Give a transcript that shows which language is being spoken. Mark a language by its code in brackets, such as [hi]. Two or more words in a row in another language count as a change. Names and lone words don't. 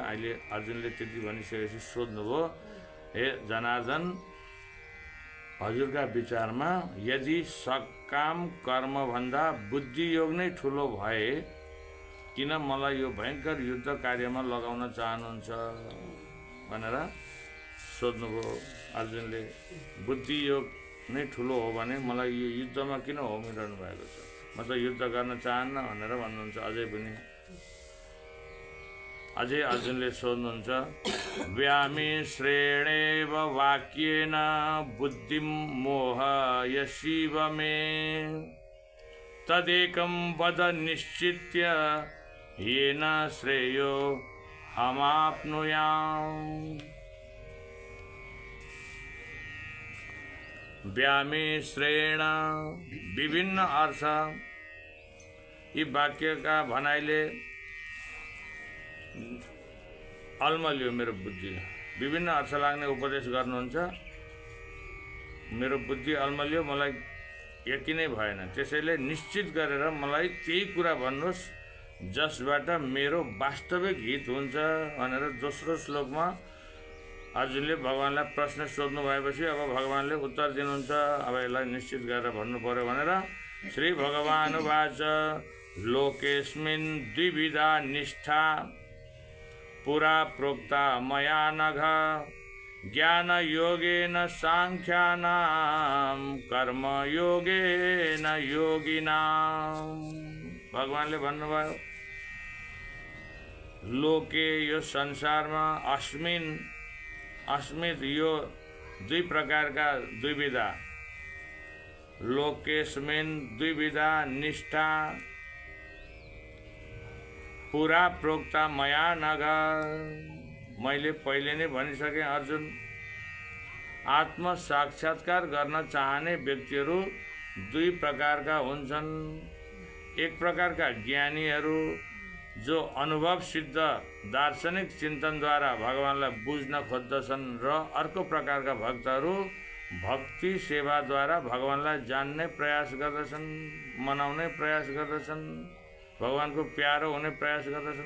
[ne] अहिले अर्जुनले त्यति भनिसकेपछि सोध्नुभयो, हे जनार्दन, हजुरका विचारमा यदि सकाम कर्मभन्दा बुद्धियोग नै ठुलो भए किन मलाई यो भयङ्कर युद्ध कार्यमा लगाउन चाहनुहुन्छ भनेर सोध्नुभयो अर्जुनले। बुद्धियोग नै ठुलो हो भने मलाई यो युद्धमा किन होमिरहनु भएको छ, म त युद्ध गर्न चाहन्न भनेर भन्नुहुन्छ। अझै अर्जुनले सोध्नुहुन्छ, [sa] व्यामिश्रेणेव वाक्येन बुद्धिं मोहयसीव मे तदेकं वद निश्चित्य येन श्रेयो हमाप्नुयाम्। [ne] व्यामिश्रेण विभिन्न अर्थ। यी वाक्यका भनाइले अल्मलियो मेरो बुद्धि। विभिन्न अर्थ लाग्ने उपदेश गर्नुहुन्छ, मेरो बुद्धि अल्मलियो, मलाई यकिनै भएन। त्यसैले निश्चित गरेर मलाई त्यही कुरा भन्नुहोस् जसबाट मेरो वास्तविक हित हुन्छ भनेर दोस्रो श्लोकमा अर्जुनले भगवानलाई प्रश्न सोध्नु भएपछि अब भगवानले उत्तर दिनुहुन्छ। अब यसलाई निश्चित गरेर भन्नु पर्यो भनेर [sa] श्री भगवान उवाच लोकेस्मिन् द्विविधा निष्ठा पुरा प्रोक्ता मया नघ ज्ञान योगेन सांख्यानां कर्म योगेन योगिनां। [ne] भगवानले भन्नुभयो, लोके यो संसारमा अस्मित यो दुई प्रकारका द्विविधा। [sa] लोकेस्मिन् द्विविधा निष्ठा पुरा प्रोक्ता मया नघ। [ne] मैले पहिले नै भनिसकेँ अर्जुन, आत्म साक्षात्कार गर्न चाहने व्यक्तिहरू दुई प्रकारका हुन्छन्। एक प्रकारका ज्ञानीहरू जो अनुभव सिद्ध दार्शनिक चिन्तनद्वारा भगवानलाई बुझ्न खोज्दछन् र अर्को प्रकारका भक्तहरू भक्ति सेवाद्वारा भगवानलाई जान्ने प्रयास गर्दछन्, मनाउने प्रयास गर्दछन्, भगवानको प्यारो हुने प्रयास गर्दछन्।